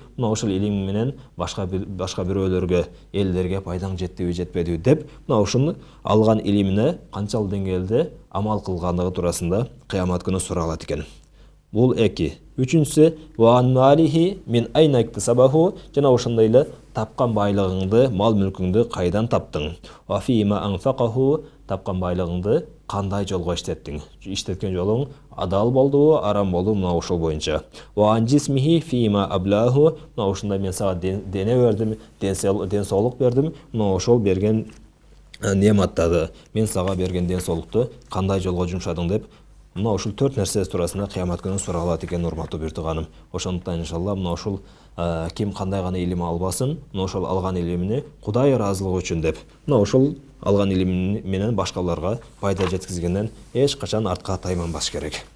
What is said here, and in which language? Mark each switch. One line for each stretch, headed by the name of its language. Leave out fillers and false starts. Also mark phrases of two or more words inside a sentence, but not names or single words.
Kyrgyz: Мына ошол илимиң менен башка бирөөлөргө, элдерге пайдаң жеттиби, жетпедиби деп, мына ушуну алган илимине канчалык деңгээлде амал кылгандыгы туурасында кыямат күнү суралат экен. Бул эки. Үчүнчүсү,
Arabic: وعن ماله من أين اكتسبه,
Kyrgyz: жана ошондой эле тапкан байлыгыңды, мал мүлкүңдү кайдан таптың?
Arabic: وفيما أنفقه,
Kyrgyz: тапкан байлыгыңды кандай жолго иштеттиң? Иштеткен жолуң адал болдубу, арам болдубу? Мына ошол боюнча.
Arabic: وعن جسمه فيما أبلاه,
Kyrgyz: мына ошондой мен сага дене бердим, ден соолук бердим. Мына ошол берген нематтарды, мен сага берген ден соолукту кандай жолго жумшадың деп, мына ушул 4 нерсе туурасында кыямат күнү суралат экен, урматтуу бир тууганым. Ошондуктан иншалла мына ушул ким кандай гана илим албасын, мына ошол алган илимини Кудай ыраазылыгы үчүн деп, мына ошол алган илим менен башкаларга пайда жеткизгенден эч качан артка тайманбаш керек.